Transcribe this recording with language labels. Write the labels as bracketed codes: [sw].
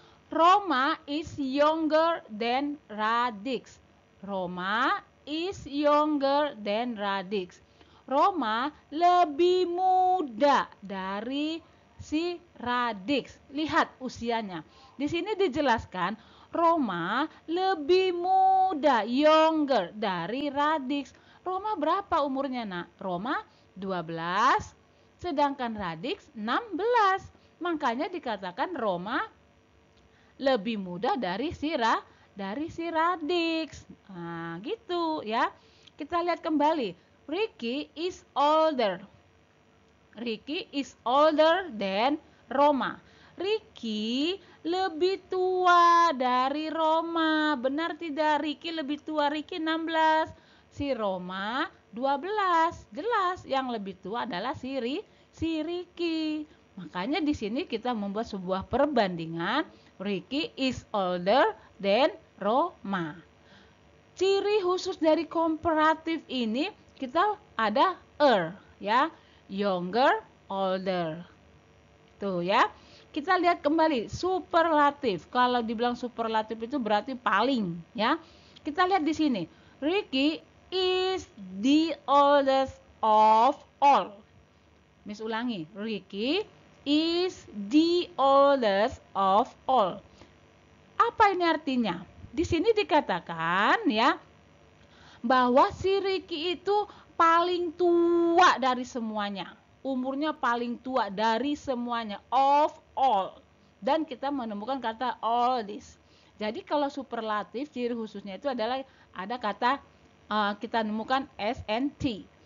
[en] Roma is younger than Radix. Roma is younger than Radix. [id] Roma lebih muda dari si Radix. Lihat usianya. Di sini dijelaskan Roma lebih muda, younger dari Radix. Roma berapa umurnya, Nak? Roma 12, sedangkan Radix 16. Makanya dikatakan Roma lebih muda dari si Radix. Nah, gitu ya. Kita lihat kembali. [en] Ricky is older. Ricky is older than Roma. [id] Ricky lebih tua dari Roma. Benar tidak? Ricky lebih tua. Ricky 16. Si Roma 12. Jelas yang lebih tua adalah si Ricky. Makanya di sini kita membuat sebuah perbandingan. [en] Ricky is older than Roma. [id] Ciri khusus dari komparatif ini kita ada ya, younger, older. Tuh ya. Kita lihat kembali superlatif. Kalau dibilang superlatif itu berarti paling ya. Kita lihat di sini. [en] Ricky is the oldest of all. [id] Miss ulangi. [en] Ricky is the oldest of all. [id] Apa ini artinya? Di sini dikatakan ya bahwa si Ricky itu paling tua dari semuanya. Umurnya paling tua dari semuanya, [en] of all. [id] Dan kita menemukan kata all this. Jadi kalau superlatif ciri khususnya itu adalah ada kata kita menemukan s and t.